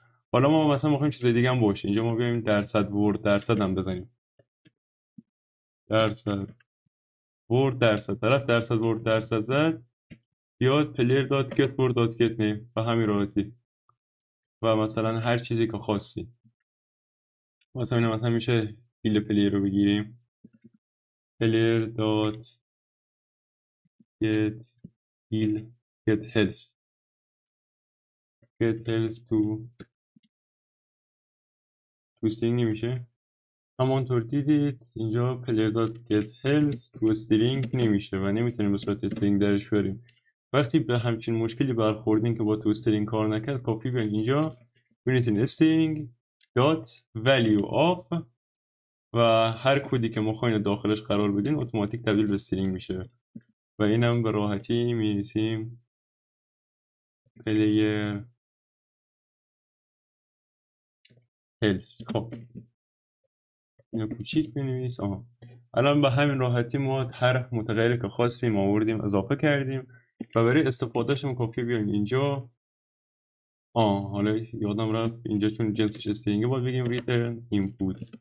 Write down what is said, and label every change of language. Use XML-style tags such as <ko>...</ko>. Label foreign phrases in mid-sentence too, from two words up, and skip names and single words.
<fa>حالا ما مثلا میخوایم چیز دیگه هم باشه، اینجا ما بیایم درصد ورد درصد هم بزنیم، درصد ورد درصد، طرف درصد ورد درصد زد، بیاد</fa> <en>player dot get word dot get name</en> <fa>به همین راحتی. و مثلا هر چیزی که خاصی، مثلا میشه فیل پلیر رو بگیریم</fa> <en>player dot get heal get health</en> <fa>تو string نمیشه، همانطور دیدید اینجا</fa> <en>player dot get health</en> <fa>تو string نمیشه و نمیتونیم به صورت string درش بریم. وقتی به همچین مشکلی برخوردین که با تو string کار نکرد، کافی بیاین اینجا بنویسین</fa> <en>string dot value of</en> <fa>و هر کدی که مخواین داخلش قرار بدین اتوماتیک تبدیل به string میشه و اینم به راحتی می‌نویسیم</fa> <en>player health.</en> <fa>خب اینو کوچیک بنویس. الان به همین راحتی ما هر متغیری که خواستیم آوردیم اضافه کردیم و برای استفادهشون کافی بیایم اینجا. حالا یادم رفت اینجا چون جنسش استرینگه باید بگیم</fa> <en>return input.</en>